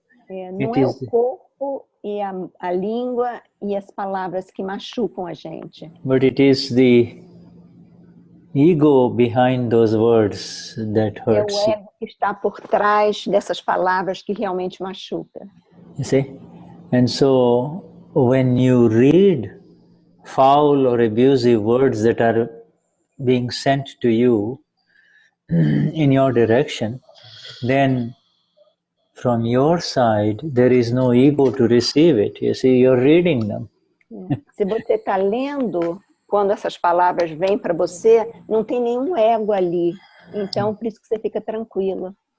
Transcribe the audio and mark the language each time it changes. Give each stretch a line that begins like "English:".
Portuguese: Não é o corpo e a língua e as palavras que machucam a gente.
English: But it is the ego behind those words that hurts.
Portuguese: É o ego que está por trás dessas palavras que realmente machuca.
English: You see? And so when you read foul or abusive words that are being sent to you in your direction, then from your side there is no ego to receive it. You see, you're reading them.
Portuguese: Se você está lendo, quando essas palavras vêm para você, não tem nenhum ego ali. Então, por isso que você fica tranquilo.